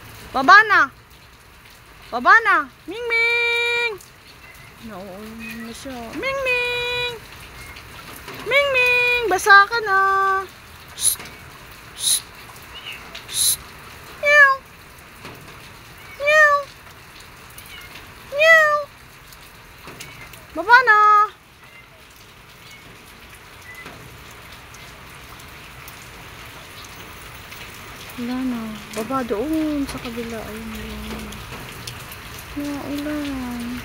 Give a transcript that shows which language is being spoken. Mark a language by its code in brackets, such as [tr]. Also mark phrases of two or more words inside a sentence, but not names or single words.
[tl] Baba na. Baba na. Ming Ming. Nauulan na siya. Ming Ming. Ming Ming. Basa ka na. Shh. Shh. Shh. Meow. Meow. Meow. Baba na. Wala na. Baba doon sa kabila. Ayun. Nauulan.